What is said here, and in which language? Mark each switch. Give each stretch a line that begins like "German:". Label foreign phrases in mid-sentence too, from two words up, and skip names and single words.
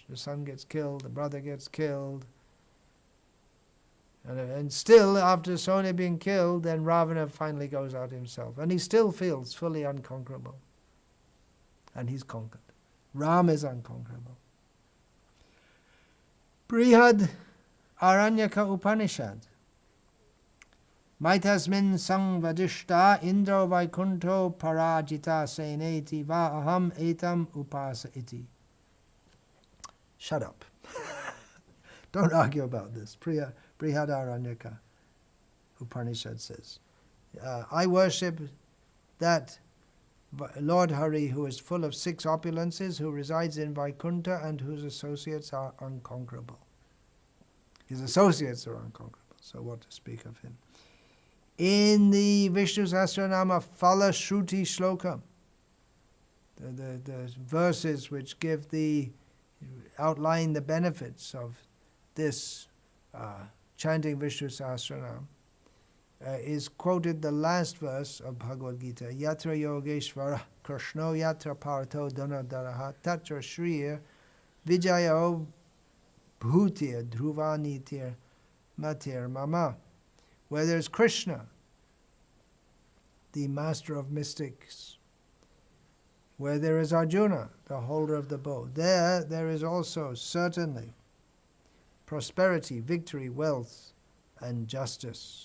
English: The son gets killed, the brother gets killed. And still, after Sona being killed, then Ravana finally goes out himself. And he still feels fully unconquerable. And he's conquered. Ram is unconquerable. Brihad Aranyaka Upanishad.
Sanskrit: Maitasmin sang vadishta indro vaikunto parajita seneti va aham etam upasa iti.
English: Shut up. Don't argue about this. Brihadaranyaka Upanishad says, I worship that Lord Hari who is full of 6 opulences, who resides in Vaikuntha and whose associates are unconquerable. His associates are unconquerable, so what to speak of him. In the Vishnu Sahasranam Phala Shruti Shloka, the verses which outline the benefits of this chanting Vishnu Sahasranam, is quoted the last verse of Bhagavad Gita,
Sanskrit: Yatra Yogeshvara Krishno Yatra Parto Dhanadaraha Tatra Shriya Vijayo Bhutir Dhruvanitir Matir Mama.
English: Where there's Krishna, the master of mystics, where there is Arjuna, the holder of the bow, there is also certainly prosperity, victory, wealth, and justice.